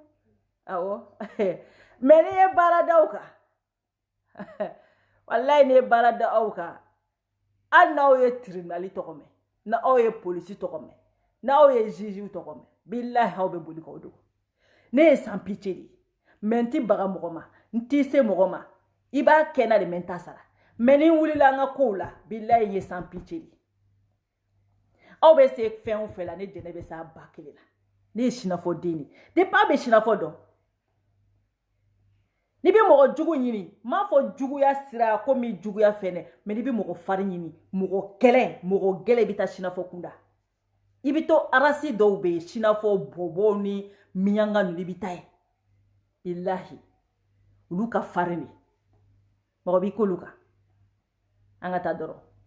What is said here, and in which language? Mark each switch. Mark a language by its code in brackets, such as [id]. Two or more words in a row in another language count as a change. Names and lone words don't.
[bm] Awɔ mais n'i ye baara da aw kan wallahi n'i ye baara da aw kan hali n'aw ye tribunal tɔgɔ mɛn n'aw ye polisi tɔgɔ mɛn n'aw ye juge tɔgɔ mɛn billahi aw bɛ boli k'aw dogo. Ne ye [fr] sans pitié [bm] de ye mais n ti baga mɔgɔ ma n ti se mɔgɔ ma i b'a kɛ na de mais n t'a sara. Mais ni n wulila an ka kow la billahi n ye [fr] sans pitié [bm] de ye. Aw bɛ se fɛn o fɛn la ne jɛnɛ bɛ se a ba kelen la. Ne ye sinafɔ den de. Depuis aw bɛ sinafɔ dɔn. Ni bi mogo jugu ɲini m'a fɔ juguya sira komi juguya fɛnɛ mais ni bi mogo fari ɲini mogo gɛlɛ bi ta sinafɔ kunda i bi to arasi dɔw be sinafɔ bobo ni miɲanga nu bi ta ye billahi olu ka farin ni mogo bi kolu kan an ka taa dɔrɔn